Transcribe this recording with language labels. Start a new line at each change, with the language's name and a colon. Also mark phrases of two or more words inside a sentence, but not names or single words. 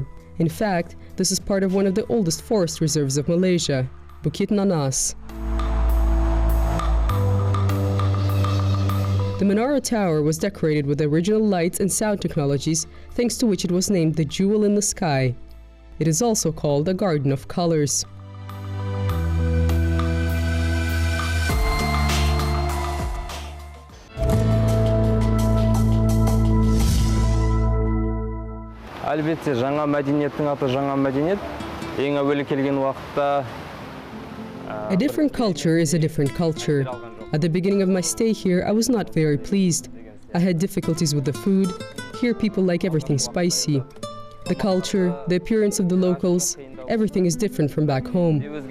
English: In fact, this is part of one of the oldest forest reserves of Malaysia, Bukit Nanas. The Menara Tower was decorated with original lights and sound technologies, thanks to which it was named the Jewel in the Sky. It is also called a Garden of Colors.
Kazakh: Әлбетте, жаңа мәдениеттің аты жаңа мәдениет. Ең әуелі келген уақытта
English: A different culture is a different culture. At the beginning of my stay here, I was not very pleased. I had difficulties with the food. Here people like everything spicy. The culture, the appearance of the locals, everything is different from back home.